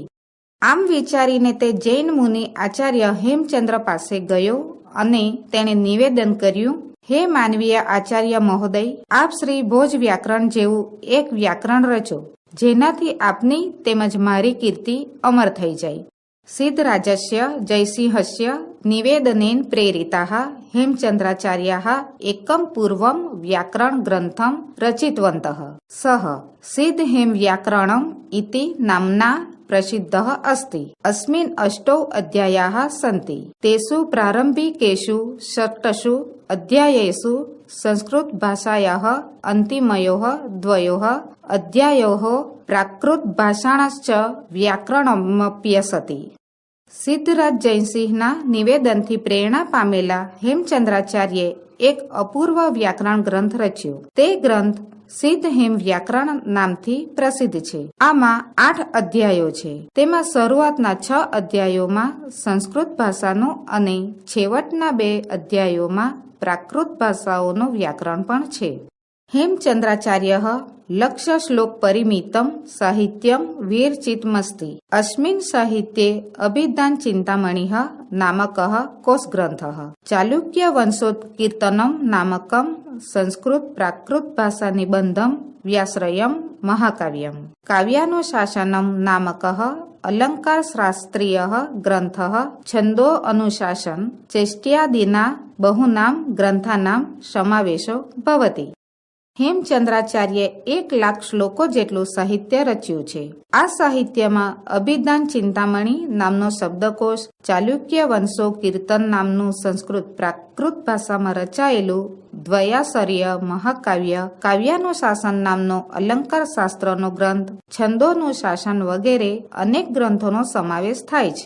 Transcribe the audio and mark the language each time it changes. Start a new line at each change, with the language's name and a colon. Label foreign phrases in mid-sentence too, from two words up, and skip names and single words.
Gujarati: આમ વિચારીને તે જૈન મુનિ આચાર્ય હેમચંદ્ર પાસે ગયો અને તેણે નિવેદન કર્યું, હે માનવીય આચાર્ય મહોદય, આપ શ્રી ભોજ વ્યાકરણ જેવું એક વ્યાકરણ રચો જેનાથી આપની તેમજ મારી કીર્તિ અમર થઈ જાય।
Sanskrit: સિદ્ધરાજસ્ય જયસિંહસ્ય निवेदनेन प्रेरिताः हेमचन्द्राचार्याः एकं पूर्वं व्याकरणग्रन्थं रचितवन्तः। सः सिद्धहेमव्याकरणम् इति नाम्ना प्रसिद्धः अस्ति। अस्मिन् 8 अध्यायाः सन्ति। तेषु प्रारम्भिकेषु 6 अध्यायेषु संस्कृतभाषायाः अन्तिमयोः 2 अध्यायोः प्राकृतभाषाणश्च व्याकरणमप्यसति।
Gujarati: સિદ્ધરાજ જયસિંહના નિવેદનથી પ્રેરણા પામેલા હેમચંદ્રાચાર્યે એક અપૂર્વ વ્યાકરણ ગ્રંથ રચ્યો. તે ગ્રંથ સિદ્ધ હેમ વ્યાકરણ નામથી પ્રસિદ્ધ છે. આમાં 8 અધ્યાયો છે. તેમાં શરૂઆતના 6 અધ્યાયોમાં સંસ્કૃત ભાષાનું અને છેવટના 2 અધ્યાયોમાં પ્રાકૃત ભાષાઓનું વ્યાકરણ પણ છે.
Sanskrit: हेमचन्द्राचार्यः लक्ष्य श्लोक परिमितं साहित्यं वीरचितमस्ति। अस्मिन् साहित्ये अभिधान चिन्तामणिः नामकः कोशग्रन्थः, चालुक्य वंशोत्कीर्तनं नामकं संस्कृत प्राकृत भाषा निबन्धं व्याश्रयं महाकाव्यं, काव्यानुशासनं नामकः अलंकार शास्त्रीयः ग्रन्थः, छन्दो अनुशासन चेष्ट्यादीना बहुनां ग्रन्थानां समावेशो भवति।
Gujarati: હેમચંદ્રાચાર્યે 1 લાખ શ્લોકો જેટલું સાહિત્ય રચ્યું છે. આ સાહિત્યમાં અભિધાન ચિંતામણી નામનો શબ્દકોશ, ચાલુક્ય વંશો કીર્તન નામનું સંસ્કૃત પ્રાકૃત ભાષામાં રચાયેલું દ્વયાસર્ય મહાકાવ્ય, કાવ્યાનુશાસન નામનો અલંકાર શાસ્ત્રનો ગ્રંથ, છંદોનું શાસન વગેરે અનેક ગ્રંથોનો સમાવેશ થાય છે.